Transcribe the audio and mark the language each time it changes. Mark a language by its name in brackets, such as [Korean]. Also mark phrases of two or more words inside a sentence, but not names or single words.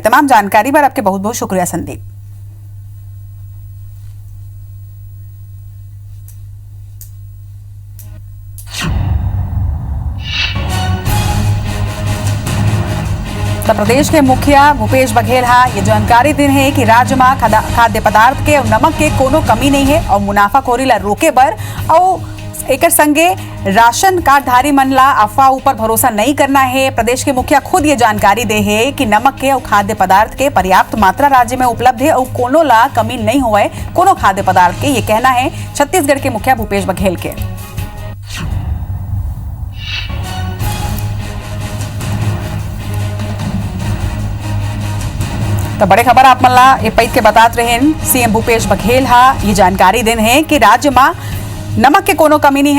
[Chhattisgarhi] तमाम जानकारी पर आपके बहुत बहुत शुक्रिया संदीप। उत्तर प्रदेश के मुखिया भूपेश बघेल ये जानकारी दिन है कि राज्य में खाद्य पदार्थ के और नमक के कोनो कमी नहीं है और मुनाफाखोरी ला रोके बर और एक संगे राशन कार्डधारी मन ला अफवाह ऊपर भरोसा नहीं करना है। प्रदेश के मुखिया खुद ये जानकारी दे है कि नमक के और खाद्य पदार्थ के पर्याप्त मात्रा राज्य में उपलब्ध है और कोनो ला कमी नहीं हुआ है कोनो खाद्य पदार्थ के। ये कहना है छत्तीसगढ़ के मुखिया भूपेश बघेल के। तो बड़े खबर आप मन ला ये पैद के बतात रहे सीएम भूपेश बघेल ये जानकारी दिन है कि राज्य में नमक के कोनो कमी नहीं है।